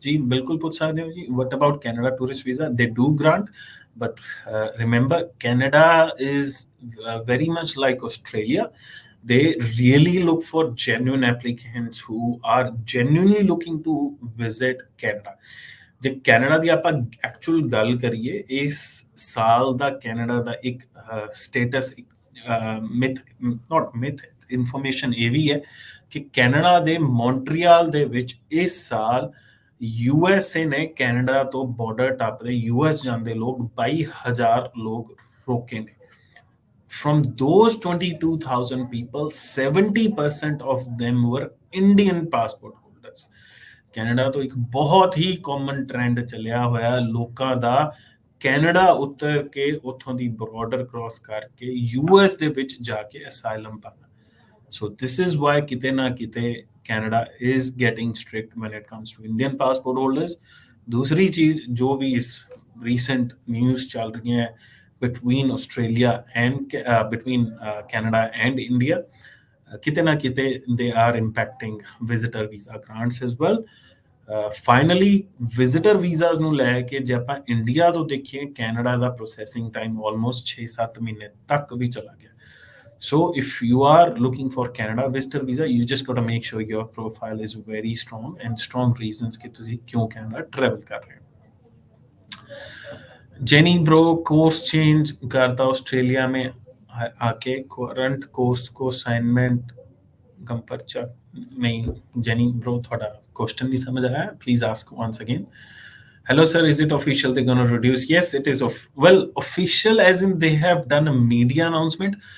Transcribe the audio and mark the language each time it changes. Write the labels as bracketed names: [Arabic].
[Punjabi] ਜੀ ਬਿਲਕੁਲ ਪੁੱਛ ਸਕਦੇ ਹੋ ਜੀ. [English] What about Canada tourist visa? They do grant, but remember, Canada is very much like Australia. They really look for genuine applicants who are genuinely looking to visit Canada. [Punjabi] ਜੇ Canada ਦੀ ਆਪਾਂ actual ਗੱਲ ਕਰੀਏ, ਇਸ ਸਾਲ ਦਾ Canada ਦਾ ਇੱਕ status ਮਿਥ ਨਾਟ ਮਿਥ information ਇਹ ਵੀ ਹੈ ਕਿ ਕੈਨੇਡਾ ਦੇ ਮੌਂਟਰੀਅਲ ਦੇ ਵਿੱਚ ਇਸ ਸਾਲ ਯੂਐਸਏ ਨੇ ਕੈਨੇਡਾ ਤੋਂ ਬਾਰਡਰ ਟੱਪਦੇ ਯੂਐਸ ਜਾਂਦੇ ਲੋਕ 22,000 ਲੋਕ ਰੋਕੇ ਨੇ. [English] From those 22,000 people, 70% of them were Indian passport holders. [Punjabi] Canada ਤੋਂ ਇੱਕ ਬਹੁਤ ਹੀ ਕਾਮਨ ਟ੍ਰੈਂਡ ਚੱਲਿਆ ਹੋਇਆ ਲੋਕਾਂ ਦਾ ਕੈਨੇਡਾ ਉਤਰ ਕੇ ਉੱਥੋਂ ਦੀ ਬਾਰਡਰ ਕ੍ਰਾਸ ਕਰਕੇ ਯੂਐਸ ਦੇ ਵਿੱਚ ਜਾ ਕੇ ਅਸਾਈਲਮ ਪਾਣਾ. [English] So this is why [Punjabi] ਕਿਤੇ ਨਾ ਕਿਤੇ [English] Canada is getting strict when it comes to Indian passport holders. [Punjabi] ਦੂਸਰੀ ਚੀਜ਼ ਜੋ ਵੀ ਇਸ [English] recent news [Punjabi] ਚੱਲ ਰਹੀਆਂ ਹੈ [English] between Australia and between Canada and India, [Punjabi] ਕਿਤੇ ਨਾ ਕਿਤੇ [English] they are impacting visitor visa grants as well. Finally, visitor visas [Punjabi] ਨੂੰ ਲੈ ਕੇ ਜੇ ਆਪਾਂ ਇੰਡੀਆ ਤੋਂ ਦੇਖੀਏ ਕੈਨੇਡਾ ਦਾ ਪ੍ਰੋਸੈਸਿੰਗ ਟਾਈਮ ਆਲਮੋਸਟ 6-7 ਮਹੀਨੇ ਤੱਕ ਵੀ ਚਲਾ ਗਿਆ. [English] So if you are looking for Canada visitor visa, you just got to make sure your profile is very strong and strong reasons कि [Punjabi] ਤੁਸੀਂ ਕਿਉਂ ਕੈਨੇਡਾ [English] travel ਕਰ ਰਹੇ ਹੋ. [Hindi] Jenny bro, course change करता ऑस्ट्रेलिया में आके करंट कोर्स को असाइनमेंट कंपर्चा नहीं. जेनी ब्रो थोड़ा क्वेश्चन नहीं समझ आया, please ask [English] once again. Hello sir, is it official they're going to reduce? Yes, it is well official as in they have done a media announcement.